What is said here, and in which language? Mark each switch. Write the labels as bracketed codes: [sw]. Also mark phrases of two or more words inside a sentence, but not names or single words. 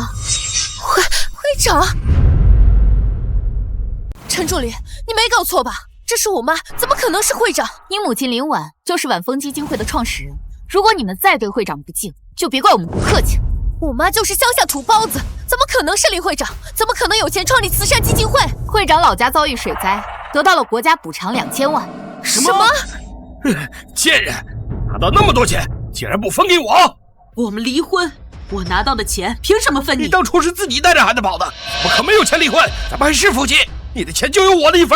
[zh] 会长，陈助理，你没搞错吧？这是我妈，怎么可能是会长？你母亲林婉就是晚风基金会的创始人，如果你们再对会长不敬，就別怪我們不客氣。我媽就是鄉下土包子，怎麼可能是林會長？怎麼可能有錢創立慈善基金會？會長老家遭遇水災，得到了國家補償2000萬。什麼？賤人，拿到那麼多錢，竟然不分給我！我們離婚，我拿到的錢憑什麼分你？你當初是自己帶着孩子跑的，怎麼可沒有錢離婚？咱們還是夫妻，你的錢就有我的一份。